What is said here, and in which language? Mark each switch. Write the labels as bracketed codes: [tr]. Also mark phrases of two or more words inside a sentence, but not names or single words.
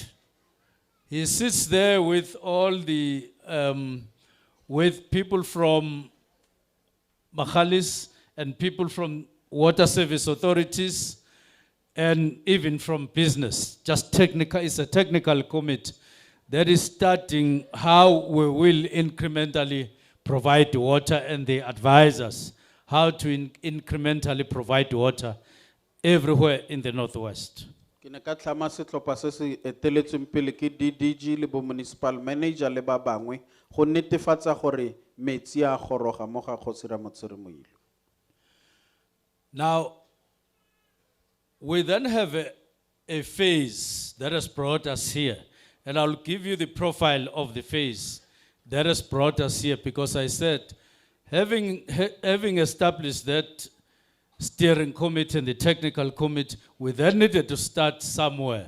[en] He sits there with all the, with people from Mahalis and people from water service authorities and even from business. Just technical, it's a technical committee that is starting how we will incrementally provide water, and they advise us how to incrementally provide water everywhere in the Northwest. [tn] Ke ne ka tlhama setlhopha se se eteletsweng pele ke DDG le bo [en] municipal manager [tn] le ba bangwe go netefatsa gore metsi a goroga mo ga Kgosi Ramotshirimoilo. [en] Now, we then have a phase that has brought us here. And I'll give you the profile of the phase that has brought us here, because I said, having established that steering committee and the technical committee, we then needed to start somewhere.